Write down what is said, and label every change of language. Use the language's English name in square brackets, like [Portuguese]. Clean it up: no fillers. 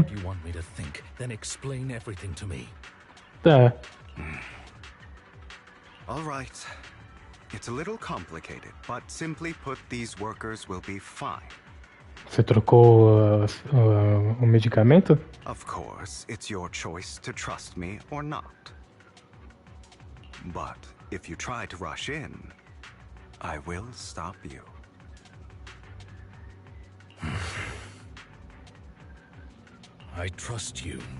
[English] what you want me to think, then explain everything to me. [Portuguese] É. [English] All right. It's a little complicated, but simply put, these workers will be fine. [Portuguese] Você trocou o medicamento? [English] Of course, it's your choice to trust me or not. But if you try to rush in, I will stop you. I trust you.